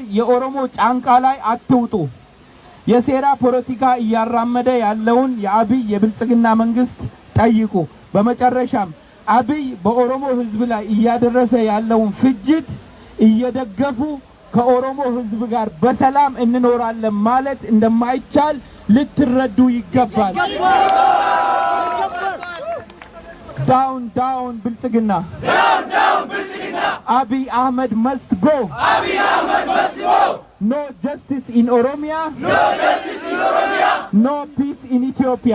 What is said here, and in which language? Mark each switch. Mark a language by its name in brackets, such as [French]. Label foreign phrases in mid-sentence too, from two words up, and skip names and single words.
[Amharic] የኦሮሞ ጫንቃ ላይ አትውጡ። የሴራ ፖለቲካ እያራመደ ያለውን የአብይ የብልጽግና መንግስት ጠይቁ። በመጨረሻም አብይ በኦሮሞ ህዝብ ላይ እያደረሰ ያለውን ፍጅት እየደገፉ ከኦሮሞ ህዝብ ጋር በሰላም እንኖራለን ማለት እንደማይቻል ልትረዱ ይገባል። [English] Down, down, [Amharic] Biltzigina. [English] Down, down, Biltzigina. Abiy Ahmed must go. Abiy Ahmed must go. No justice in Oromia. No justice in Oromia. No peace in Ethiopia.